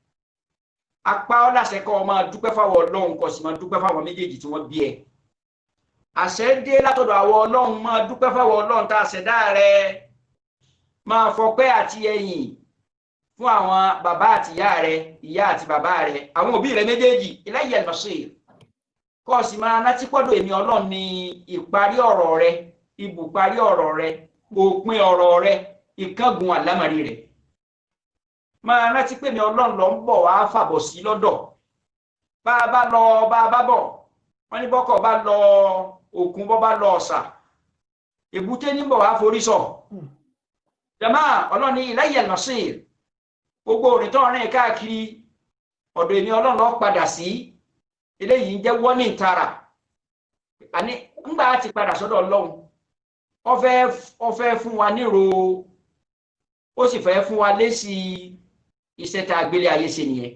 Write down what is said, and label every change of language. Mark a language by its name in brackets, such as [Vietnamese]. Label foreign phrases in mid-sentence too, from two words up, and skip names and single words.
[Yoruba] Apá ọlàṣẹ kọ́ máa dúpẹ́ fáwọn Ọlọ́run kó sì máa dúpẹ́ fáwọn méjèèjì tí wọ́n bí ẹ. Àṣẹ dé látọ̀dọ̀ àwọn Ọlọ́run, máa dúpẹ́ fáwọn Ọlọ́run tá a ṣẹ̀dá rẹ̀, máa fọpẹ́ àti ẹ̀yìn fún àwọn bàbá àti ìyá rẹ̀, ìyá àti bàbá rẹ̀, àwọn òbí rẹ̀ méjèèjì, [Arabic] إليّ المصير. [Yoruba] Kó sì máa rántí pọ́dọ̀ èmi Ọlọ́run ní ìparí ọ̀rọ̀ rẹ̀, ibùparí ọ̀rọ̀ rẹ̀, òpin ọ̀rọ̀ rẹ̀, ìkángun àlámọ̀rí rẹ̀. Máa rántí pé mi Ọlọ́run ló ń bọ̀ wá fàbọ̀ sí lọ́dọ̀. Bá a bá lọ bá a bá bọ̀, wọ́n ní bọ́kọ̀ bá lọ òkun, bọ́ bá lọ ọ̀sà, èbúté ní bọ̀ wá forí sọ. Jàmá, Ọlọ́run ní [Arabic] إليّ المصير. [Yoruba] Gbogbo òrìn tó rìn káàkiri ọ̀dọ̀ èmi Ọlọ́run ló padà sí. Eléyìí ń jẹ́ warning tààrà. Àní ńgbà á ti padà sọ́dọ̀ Ọlọ́run, ó fẹ́ fún wa níro, ó sì fẹ́ fún wa lésì iṣẹ́ tá a gbélé ayé ṣe nìyẹn.